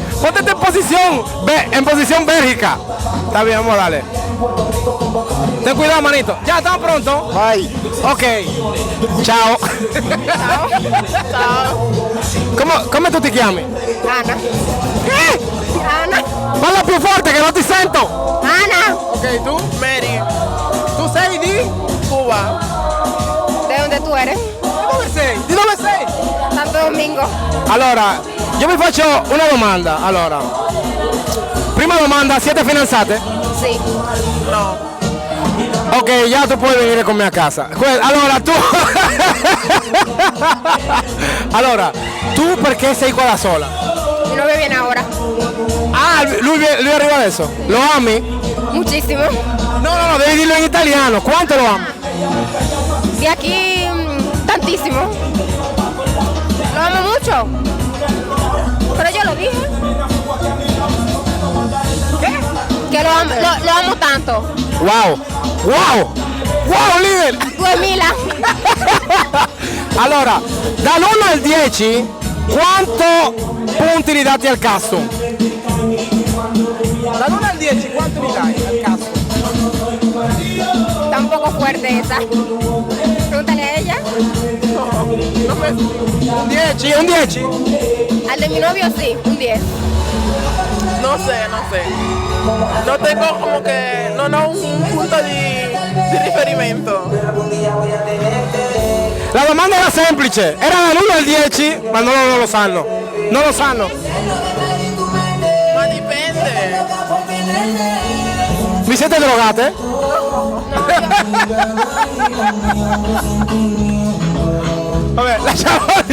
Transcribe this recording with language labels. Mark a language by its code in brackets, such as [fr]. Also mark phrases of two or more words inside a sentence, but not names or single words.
[es] Ponte en posición Bélgica. Está bien, vamos a darle. Ten cuidado, manito. Ya, estamos pronto. Bye. Ok. Ciao. ¿Cómo tú te llamas? Ana. ¿Qué? Ana. [it] Parla più forte che non ti sento. Ana. Ok, ¿tú? Mary. ¿Tú sei di? [es] Cuba. ¿De dónde tú eres? [it] Di dove sei? Santo Domingo. Allora, io vi faccio una domanda. Allora, prima domanda, siete fidanzate? [es] Sí. No. Ok, ya tú puedes venir con me a casa. [it] Allora, tu... allora, tu perché sei qua da sola? [es] Mi novio viene ahora. [it] Ah, lui arriva adesso. Lo ami? [es] Muchísimo. [it] No, devi dirlo in italiano. Quanto lo ami? [es] De aquí, tantísimo. Lo amo mucho. Pero yo lo dije. ¿Qué? [en] Wow, wow, wow, leader! 2000. [it] Allora, dall'1 al 10, quanto punti li date al custom? Dall'1 al 10, quanto li dai al custom? [es] Está un poco fuerte esa. Pregúntale a ella. Un 10, un 10. Al de mi novio sí, un 10. No sé. No tengo como que, [it] non ho un punto di riferimento. La domanda era semplice, era dall'1 al 10, ma non lo sanno. Non lo sanno. Ma dipende. Vi siete drogate? Vabbè, lasciamo lì.